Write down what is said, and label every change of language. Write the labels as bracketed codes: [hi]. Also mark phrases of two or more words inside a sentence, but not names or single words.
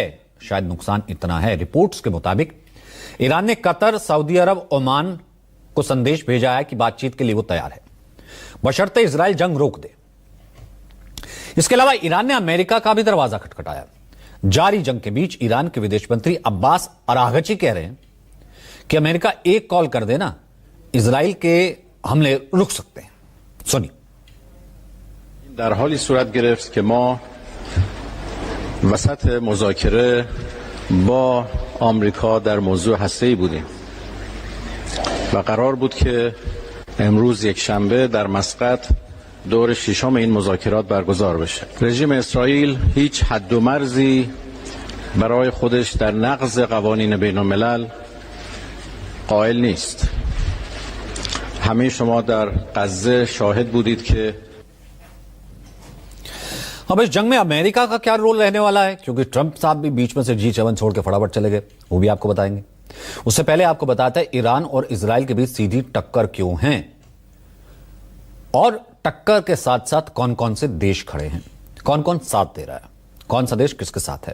[hi] शायद नुकसान इतना है, रिपोर्ट्स के मुताबिक ईरान ने कतर, सऊदी अरब, ओमान को संदेश भेजा है कि बातचीत के लिए वो तैयार है, बशर्ते इजराइल जंग रोक दे। इसके अलावा ईरान ने अमेरिका का भी दरवाजा खटखटाया। जारी जंग के बीच ईरान के विदेश मंत्री अब्बास अरागची कह रहे हैं कि अमेरिका एक कॉल कर देना, इजराइल के हमले रुक सकते हैं। सुनिए। [fa] در حالی صورت گرفت که ما وسط مذاکره با آمریکا در موضوع هسته‌ای بودیم و قرار بود که امروز یک شنبه در مسقط دور ششم این مذاکرات برگزار بشه. رژیم اسرائیل هیچ حد و مرزی برای خودش در نقض قوانین بین الملل قائل نیست. همه شما در غزه شاهد بودید که [hi] अब इस जंग में अमेरिका का क्या रोल रहने वाला है, क्योंकि ट्रंप साहब भी बीच में से G7 छोड़ के फटाफट चले गए, वो भी आपको बताएंगे। उससे पहले आपको बताते हैं ईरान और इजराइल के बीच सीधी टक्कर क्यों है और टक्कर के साथ साथ कौन कौन से देश खड़े हैं, कौन कौन साथ दे रहा है, कौन सा देश किसके साथ है।